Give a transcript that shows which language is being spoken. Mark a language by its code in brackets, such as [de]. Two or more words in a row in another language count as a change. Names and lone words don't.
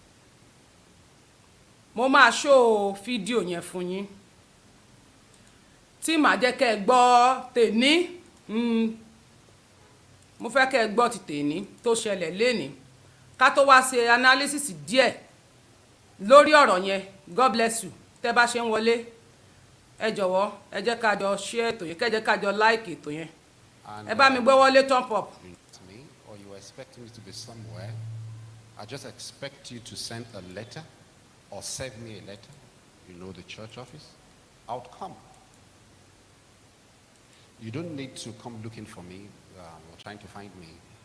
[yo] Mo máa show fídíò yẹn fún yín tí màá jẹ́ kẹ́ ẹ gbọ́ tèní. Mo fẹ́ kẹ́ ẹ gbọ́ ti tèní tó ṣẹlẹ̀ lénìí ká tó wá ṣe analysis díẹ̀ lórí ọ̀rọ̀ yẹn. [en] God bless you. [yo] Tẹ́ bá ṣe ń wọlé, ẹ jọ̀wọ́ ẹ jẹ́ ká jọ share ètò yẹn, kẹ́ jẹ́ ká jọ like ètò yẹn. Ẹ bá mi gbé wọlé [en] thumb up. Or you expect me to be somewhere, I just expect you to send a letter or send me a letter, you know, the church office. I would come. You don't need to come looking for me or trying to find me.